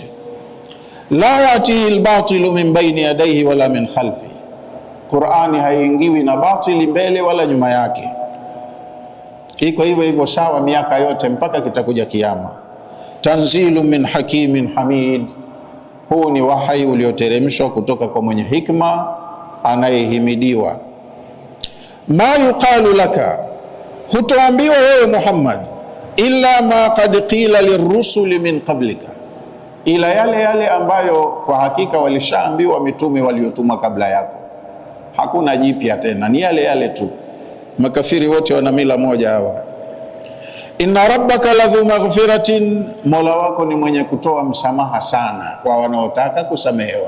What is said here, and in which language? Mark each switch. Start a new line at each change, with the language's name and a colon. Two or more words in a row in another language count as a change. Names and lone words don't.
Arabic: لا يأتيه الباطل من بين يديه ولا من خلفه,
Swahili: Qur'ani haiingiwi na batili mbele wala nyuma yake, iko hivyo hivyo sawa miaka yote mpaka kitakuja kiyama.
Arabic: تنزيل من حكيم حميد,
Swahili: huu ni wahai ulioteremshwa kutoka kwa mwenye hikma anayehimidiwa.
Arabic: ما يقال لك,
Swahili: hutoambiwa wewe Muhammad,
Arabic: إلا ما قد قيل للرسل من قبلك,
Swahili: ila yale yale ambayo kwa hakika walishaambiwa mitume waliotumwa kabla yako. Hakuna jipya tena, ni yale yale tu. Makafiri wote wana mila moja hawa.
Arabic: إن ربك لذو مغفرة,
Swahili: Mola wako ni mwenye kutoa msamaha sana kwa wanaotaka kusamehewa.